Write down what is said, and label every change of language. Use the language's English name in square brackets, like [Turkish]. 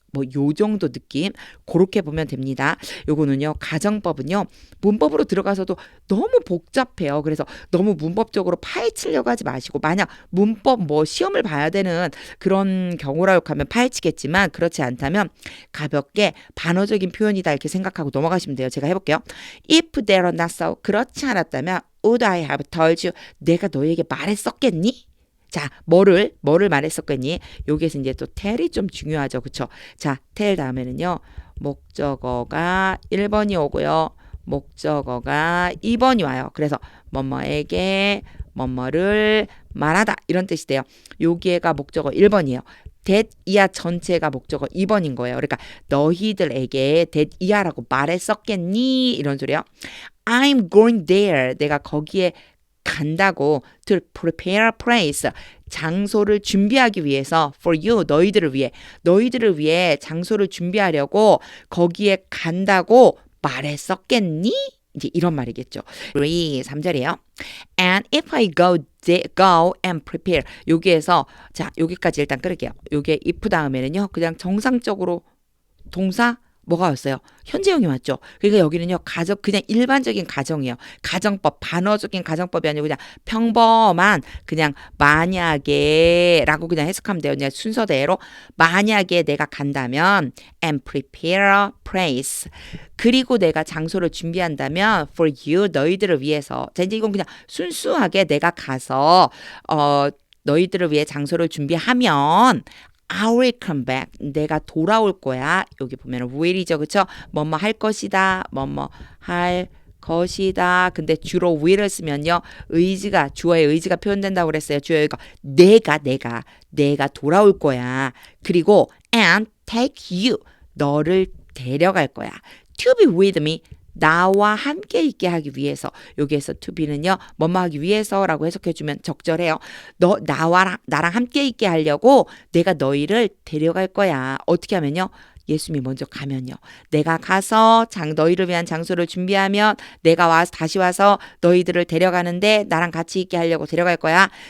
[Korean] 뭐 요 정도 느낌 그렇게 보면 됩니다. 요거는요 가정법은요 문법으로 들어가서도 너무 복잡해요. 그래서 너무 문법적으로 파헤치려고 하지 마시고 만약 문법 뭐 시험을 봐야 되는 그런 경우라고 하면 파헤치겠지만 그렇지 않다면 가볍게 반어적인 표현이다 이렇게 생각하고 넘어가시면 돼요. 제가 해볼게요. [English] If they are not so [Korean] 그렇지 않았다면 [English] would I have told you [Korean] 내가 너에게 말했었겠니? 자, 뭐를 말했었겠니? 여기에서 이제 또 tell이 좀 중요하죠. 그쵸? 자, tell 다음에는요. 목적어가 1번이 오고요. 목적어가 2번이 와요. 그래서 뭐뭐에게 뭐뭐를 말하다 이런 뜻이 돼요. 여기에가 목적어 1번이에요. that 이하 전체가 목적어 2번인 거예요. 그러니까 너희들에게 that 이하라고 말했었겠니? 이런 소리요. [English] I'm going there. [Korean] 내가 거기에 간다고 [English] to prepare a place [Korean] 장소를 준비하기 위해서 [English] for you [Korean] 너희들을 위해 장소를 준비하려고 거기에 간다고 말했었겠니? 이제 이런 말이겠죠. 3절이에요. [English] And if I go and prepare [Korean] 여기에서 자 여기까지 일단 끌을게요. 요게 if 다음에는요 그냥 정상적으로 동사 뭐가 왔어요? 현재형이 왔죠. 그러니까 여기는요 가정 그냥 일반적인 가정이에요. 가정법 반어적인 가정법이 아니고 그냥 평범한 그냥 만약에라고 그냥 해석하면 돼요. 그냥 순서대로 만약에 내가 간다면 [English] and prepare a place [Korean] 그리고 내가 장소를 준비한다면 [English] for you [Korean] 너희들을 위해서 자 이제 이건 그냥 순수하게 내가 가서 너희들을 위해 장소를 준비하면 [English] I will come back. [Korean] 내가 돌아올 거야. 여기 보면 will이죠. 그쵸? 뭐뭐 할 것이다. 뭐뭐 할 것이다. 근데 주로 will을 쓰면요. 의지가 주어의 의지가 표현된다고 그랬어요. 주어의 내가 돌아올 거야. 그리고 [English] and take you. [Korean] 너를 데려갈 거야. [English] To be with me. [Korean] 나와 함께 있게 하기 위해서 여기에서 to be는요 뭐뭐 하기 위해서라고 해석해주면 적절해요. 나랑 함께 있게 하려고 내가 너희를 데려갈 거야. 어떻게 하면요 예수님이 먼저 가면요 내가 가서 너희를 위한 장소를 준비하면 내가 다시 와서 너희들을 데려가는데 나랑 같이 있게 하려고 데려갈 거야.